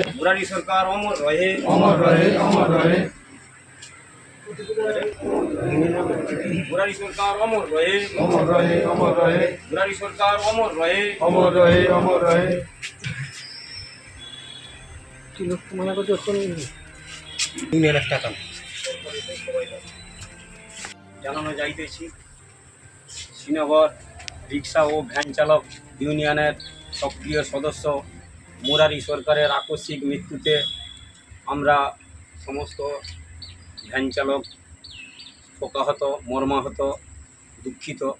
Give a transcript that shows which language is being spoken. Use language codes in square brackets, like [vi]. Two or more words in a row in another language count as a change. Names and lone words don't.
[hi] मुरारी सरकार अमर रहे अमर रहे अमर रहे मुरारी सरकार अमर रहे अमर रहे अमर रहे मुरारी सरकार अमर रहे अमर रहे अमर रहे [bn] জানানো যাইতেছি শ্রীনগর রিক্সা ও ভ্যান চালক ইউনিয়নের সক্রিয় সদস্য মুরারি সরকারের আকস্মিক মৃত্যুতে আমরা সমস্ত ভ্যান চালক শোকাহত, মর্মাহত, দুঃখিত।